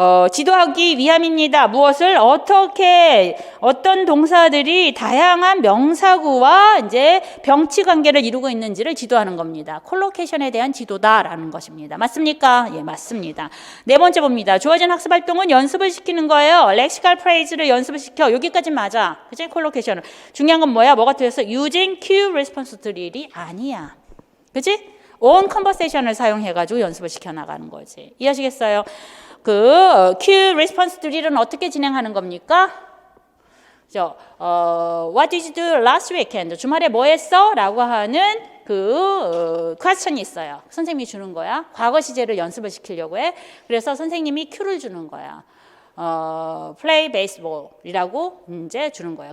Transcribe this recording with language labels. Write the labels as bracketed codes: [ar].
[ko] 지도하기 위함입니다. 무엇을 어떻게 어떤 동사들이 다양한 명사구와 이제 병치 관계를 이루고 있는지를 지도하는 겁니다. 콜로케이션에 대한 지도다라는 것입니다. 맞습니까? 예, 맞습니다. 네 번째 봅니다. 주어진 학습 활동은 연습을 시키는 거예요. 렉시컬 프레이즈를 연습을 시켜. 여기까지 맞아. 그치? 콜로케이션은. 중요한 건 뭐야? 뭐가 틀렸어? [en] using cue response drill이 [ko] 아니야. 그치? [en] on conversation [ko] 을 사용해가지고 연습을 시켜나가는 거지. 이해하시겠어요? 그 cue response drill은 어떻게 진행하는 겁니까? [en] What did you do last weekend? [ko] 주말에 뭐 했어? 라고 하는 그 question이 있어요. 선생님이 주는 거야. 과거 시제를 연습을 시키려고 해. 그래서 선생님이 cue를 주는 거야. [en] play baseball [ko] 이라고 이제 주는 거예요.